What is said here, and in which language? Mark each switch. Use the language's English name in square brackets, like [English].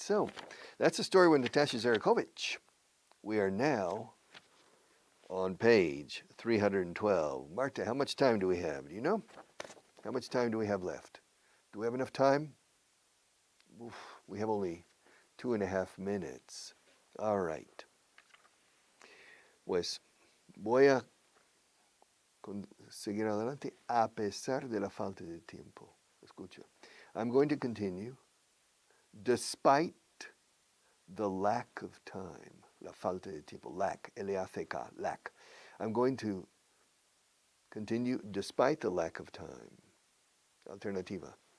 [English] So that's the story with Natasha Zarakovich. We are now on page 312. Marta, how much time do we have? Do you know? How much time do we have left? Do we have enough time? Oof, we have only 2.5 minutes. All right. [Spanish] Pues voy a seguir adelante a pesar de la falta de tiempo. Escucha. [English] I'm going to continue despite the lack of time. [Spanish] La falta de tiempo. Lack. L-A-C-K. Lack. [English] I'm going to continue despite the lack of time. Alternativa.